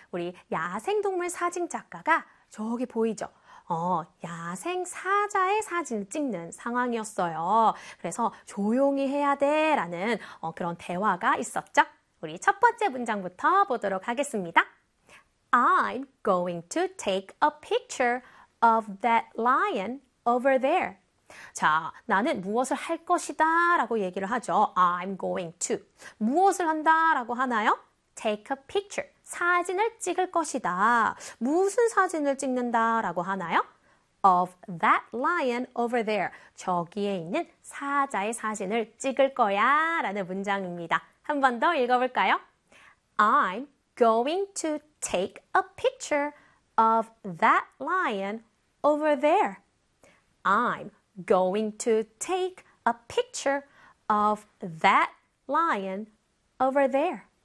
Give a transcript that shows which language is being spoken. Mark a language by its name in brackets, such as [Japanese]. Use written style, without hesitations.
[Korean] 우리 야생동물 사진 작가가 저기 보이죠? 야생 사자의 사진을 찍는 상황이었어요. 그래서 조용히 해야 돼 라는 그런 대화가 있었죠? 우리 첫 번째 문장부터 보도록 하겠습니다. [English] I'm going to take a picture of that lion over there. [Korean] 자, 나는 무엇을 할 것이다 라고 얘기를 하죠. [English] I'm going to. [Korean] 무엇을 한다 라고 하나요? [English] Take a picture. [Korean] 사진을 찍을 것이다. 무슨 사진을 찍는다 라고 하나요? [English] Of that lion over there. [Korean] 저기에 있는 사자의 사진을 찍을 거야 라는 문장입니다. 한 번 더 읽어볼까요? [English] I'm going to take a picture of that lion over there. I'm going to take a picture of that lion over there.